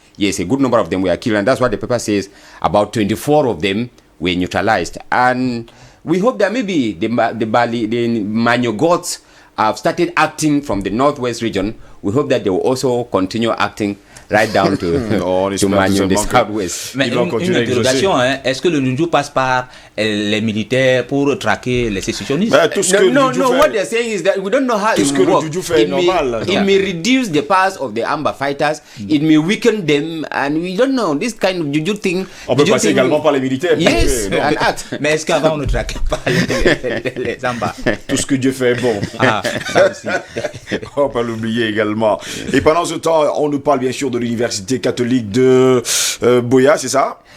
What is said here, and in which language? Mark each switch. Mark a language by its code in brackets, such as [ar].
[en] Yes, a good number of them were killed, and that's what the paper says. About 24 of them were neutralized. And we hope that maybe the Manyo gods have started acting from the northwest region. We hope that they will also continue acting right down to Manyo, the southwest. [fr] Mais une interrogation, hein, est-ce que le Nunju passe par les militaires pour traquer les sécessionnistes? [en] No, what they're saying is that we don't know how it will work. It may reduce the powers of the Amba fighters, it may weaken them, and we don't know. This kind of Juju thing... [fr] On peut passer également par les militaires. [en] Yes, and act. [fr] Mais est-ce qu'avant on ne traquait pas les Amba? Tout ce que Dieu fait est bon. Ça aussi. On ne peut pas l'oublier également. Et pendant ce temps, on nous parle bien sûr de l'université catholique de Buea, c'est ça?